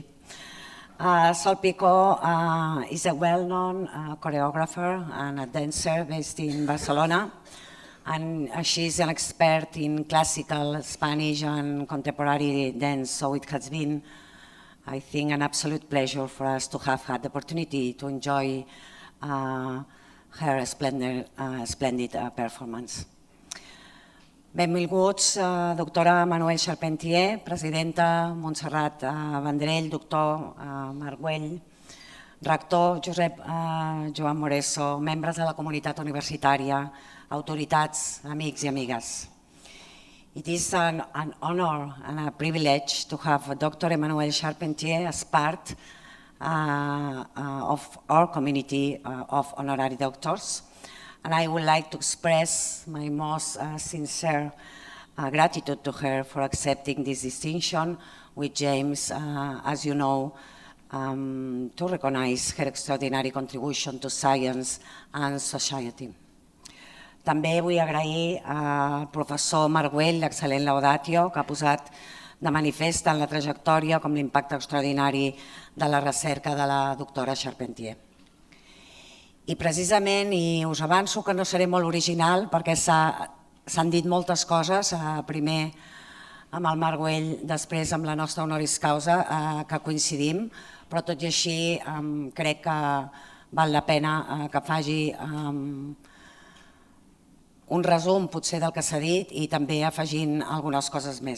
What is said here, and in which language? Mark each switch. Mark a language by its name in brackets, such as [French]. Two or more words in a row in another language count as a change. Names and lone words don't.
[English] Sol Picó is a well-known choreographer and a dancer based in Barcelona, and she's an expert in classical Spanish and contemporary dance, so it has been, I think, an absolute pleasure for us to have had the opportunity to enjoy her splendid performance. [Catalan] Benvinguts, doctora Emmanuelle Charpentier, presidenta Montserrat Vendrell, doctor Marc Güell, rector Josep Joan Moreso, membres de la comunitat universitària, autoritats, amics i amigues. [English] It is an honor and a privilege to have Dr. Emmanuelle Charpentier as part of our community of honorary doctors. And I would like to express my most sincere gratitude to her for accepting this distinction with James, as you know, to recognize her extraordinary contribution to science and society. [Catalan] També vull agrair al professor Marc Güell, l'excel·lent laudatio, que ha posat de manifest tant la trajectòria com l'impacte extraordinari de la recerca de la doctora Charpentier. I precisament, i us avanço que no seré molt original perquè s'han dit moltes coses, primer amb el Marc Güell, després amb la nostra [Latin] honoris causa, [Catalan] que coincidim, però tot i així crec que val la pena que faci un resum potser del que s'ha dit i també afegint algunes coses més.